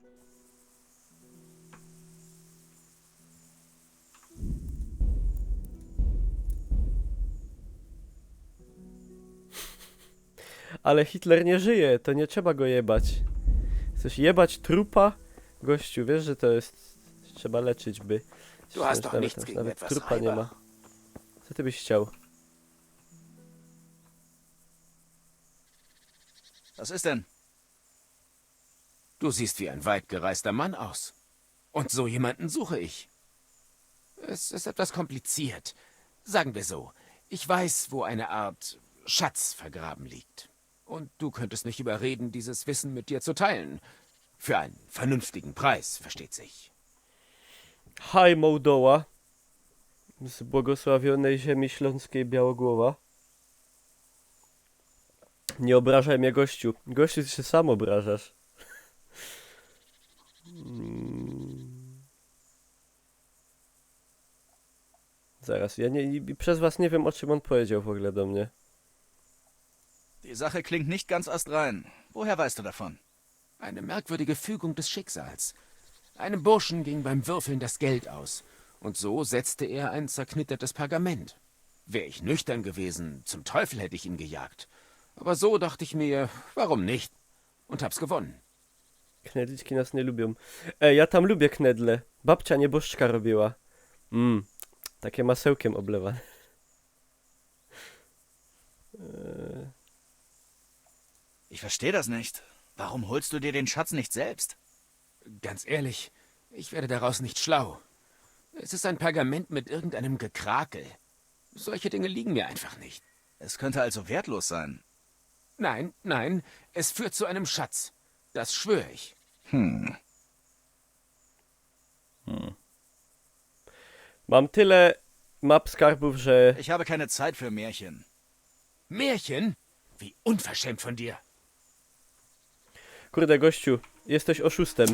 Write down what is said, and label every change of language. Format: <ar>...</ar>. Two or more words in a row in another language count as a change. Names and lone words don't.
<pl>Ale Hitler nie żyje, to nie trzeba go jebać. Chcesz jebać trupa? Gościu, wiesz, że to jest... Trzeba leczyć, by...</pl> <de>Du hast doch nichts gegen</de> <pl>Nawet</pl> <de>etwas</de> <pl>trupa nie</pl> <de>Weiber.</de> <pl>ma. Co ty byś chciał?</pl> <de>Was ist denn? Du siehst wie ein weit gereister Mann aus. Und so jemanden suche ich. Es ist etwas kompliziert. Sagen wir so, ich weiß, wo eine Art Schatz vergraben liegt. Und du könntest mich überreden, dieses Wissen mit dir zu teilen. Für einen vernünftigen Preis, versteht sich.</de> <pl>Haj Mołdoła z błogosławionej ziemi śląskiej Białogłowa. Nie obrażaj mnie, gościu. Gościu, ty się sam obrażasz. Zaraz, przez was nie wiem, o czym on powiedział w ogóle do mnie.</pl> <de>Die Sache klingt nicht ganz astrein. Woher weißt du davon? Eine merkwürdige Fügung des Schicksals. Einem Burschen ging beim Würfeln das Geld aus. Und so setzte er ein zerknittertes Pergament. Wäre ich nüchtern gewesen, zum Teufel hätte ich ihn gejagt. Aber so dachte ich mir, warum nicht? Und hab's gewonnen.</de> <pl>Knedliczki nas nie lubią. Ja tam lubię knedle. Babcia nieboszczka robiła. Takie masełkiem oblewane.</pl> <de>Ich verstehe das nicht. Warum holst du dir den Schatz nicht selbst? Ganz ehrlich, ich werde daraus nicht schlau. Es ist ein Pergament mit irgendeinem Gekrakel. Solche Dinge liegen mir einfach nicht. Es könnte also wertlos sein. Nein, nein, es führt zu einem Schatz. Das schwöre ich.</de> <pl>Mam tyle map skarbów, że...</pl> <de>Ich habe keine Zeit für Märchen. Märchen? Wie unverschämt von dir.</de> <pl>Kurde, gościu, jesteś oszustem.</pl>